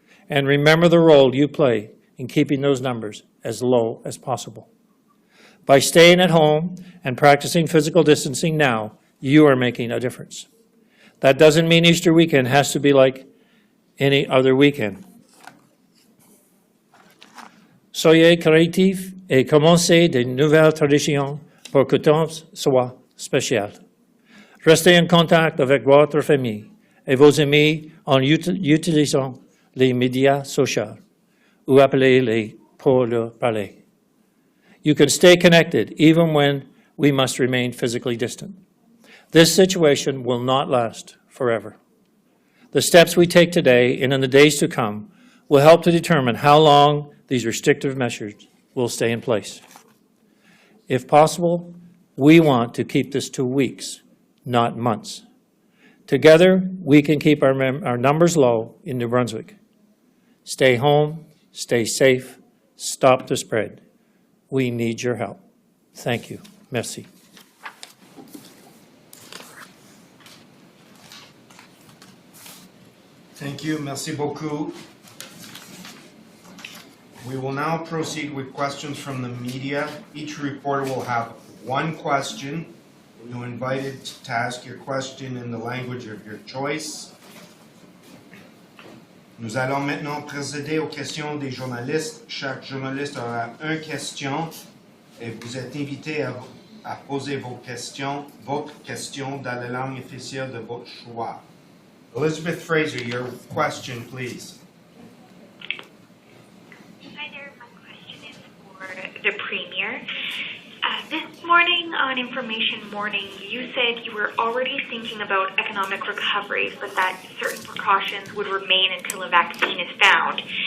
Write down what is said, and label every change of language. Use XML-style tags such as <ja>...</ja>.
<en>And remember the role you play in keeping those numbers as low as possible. By staying at home and practicing physical distancing now, you are making a difference. That doesn't mean Easter weekend has to be like any other weekend.</en> <fr>Soyez créatifs et commencez de nouvelles traditions pour que tout soit spécial. Restez en contact avec votre famille et vos amis en utilisant les médias sociaux ou appelez-les pour leur parler.</fr> <en>You can stay connected even when we must remain physically distant. This situation will not last forever. The steps we take today and in the days to come will help to determine how long these restrictive measures will stay in place. If possible, we want to keep this to weeks, not months. Together, we can keep our numbers low in New Brunswick. Stay home, stay safe, stop the spread. We need your help. Thank you. Merci. Thank you.</en> <fr>Merci beaucoup.</fr> <en>We will now proceed with questions from the media. Each reporter will have one question. You're invited to ask your question in the language of your choice.</en> <fr>Nous allons maintenant procéder aux questions des journalistes. Chaque journaliste aura une question et vous êtes invité à poser votre question dans la langue officielle de votre choix.</fr> <en>Elizabeth Fraser, your question, please. Hi there, my question is for the Premier. This morning on Information Morning, you said you were already thinking about economic recovery, but that certain precautions would remain until a vaccine is found.</en>